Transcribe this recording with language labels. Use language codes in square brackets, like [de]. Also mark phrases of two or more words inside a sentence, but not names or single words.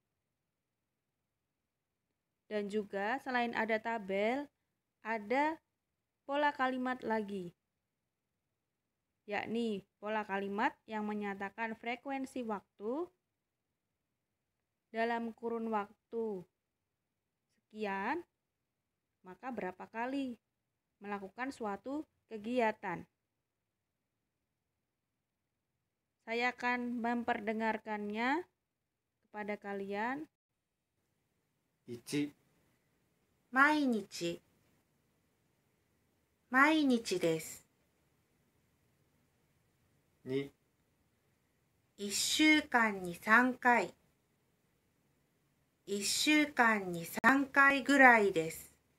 [id] Dan juga selain ada tabel, ada pola kalimat lagi, yakni pola kalimat yang menyatakan frekuensi waktu dalam kurun waktu sekian, maka berapa kali melakukan suatu kegiatan. Saya akan memperdengarkannya kepada kalian. [ja] 1、毎日毎日です。 2、 1週間に3回1週間に3回ぐらいです。